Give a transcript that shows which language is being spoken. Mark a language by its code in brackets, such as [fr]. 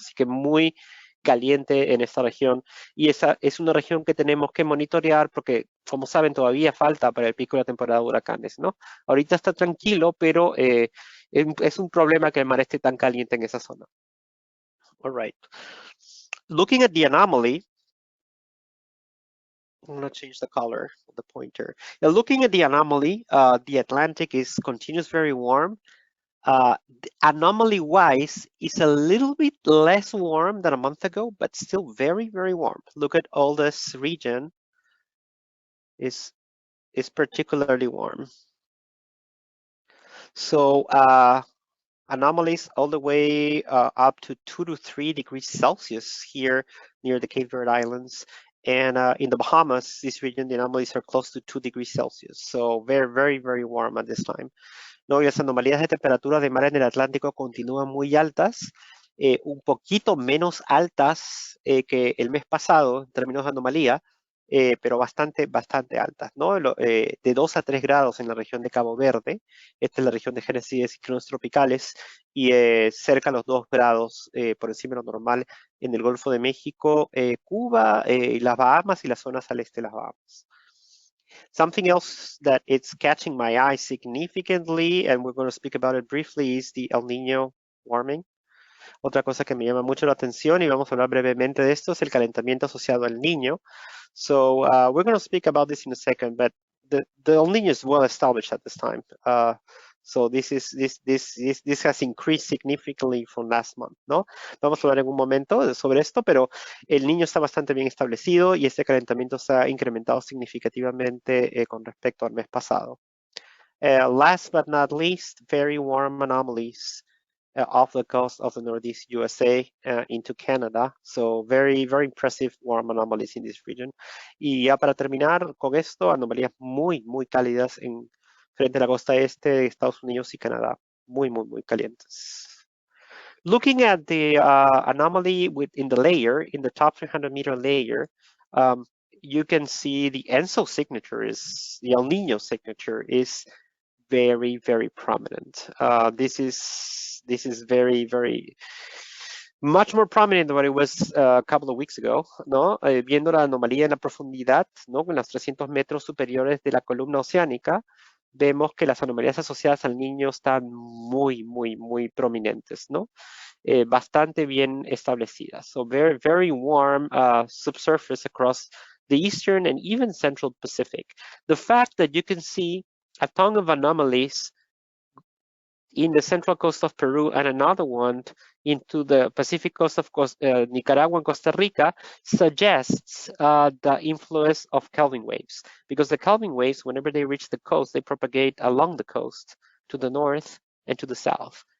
[es] Así que muy caliente en esta región, y esa es una región que tenemos que monitorear porque, como saben, todavía falta para el pico de la temporada de huracanes, ¿no? Ahorita está tranquilo, pero es un problema que el mar esté tan caliente en esa zona. [en] All right. Looking at the anomaly, I'm going to change the color of the pointer. Now, looking at the anomaly, the Atlantic continues very warm. Anomaly-wise, it's a little bit less warm than a month ago, but still very, very warm. Look at all this region is particularly warm. So anomalies all the way up to 2 to 3 degrees Celsius here near the Cape Verde Islands. And in the Bahamas, this region, the anomalies are close to 2 degrees Celsius. So very, very, very warm at this time. [es] No, y las anomalías de temperatura de mar en el Atlántico continúan muy altas, un poquito menos altas que el mes pasado en términos de anomalía, pero bastante, bastante altas, ¿no? De 2 a 3 grados en la región de Cabo Verde, esta es la región de génesis de ciclones tropicales, y cerca a los 2 grados por encima de lo normal en el Golfo de México, Cuba, las Bahamas y las zonas al este de las Bahamas. [en] Something else that it's catching my eye significantly, and we're going to speak about it briefly, is the El Niño warming. [es] Otra cosa que me llama mucho la atención, y vamos a hablar brevemente de esto, es el calentamiento asociado al Niño. [en] So we're going to speak about this in a second, but the El Niño is well established at this time. So this has increased significantly from last month, [es] ¿no? Vamos a hablar en un momento sobre esto, pero el Niño está bastante bien establecido y este calentamiento se ha incrementado significativamente con respecto al mes pasado. [en] Last but not least, very warm anomalies off the coast of the Northeast USA into Canada. So very, very impressive warm anomalies in this region. [es] Y ya para terminar con esto, anomalías muy, muy cálidas frente a la costa este de Estados Unidos y Canadá. Muy, muy, muy calientes. [en] Looking at the anomaly in the layer, in the top 300-meter layer, you can see the ENSO signature the El Niño signature is very, very prominent. This is very, very much more prominent than what it was a couple of weeks ago, [es] ¿no? Viendo la anomalía en la profundidad, ¿no? Con las 300 metros superiores de la columna oceánica, vemos que las anomalías asociadas al Niño están muy, muy, muy prominentes, ¿no? Bastante bien establecidas. [en] So very, very warm subsurface across the eastern and even central Pacific. The fact that you can see a ton of anomalies in the central coast of Peru and another one into the Pacific coast of Nicaragua and Costa Rica suggests the influence of Kelvin waves, because the Kelvin waves, whenever they reach the coast, they propagate along the coast to the north and to the south.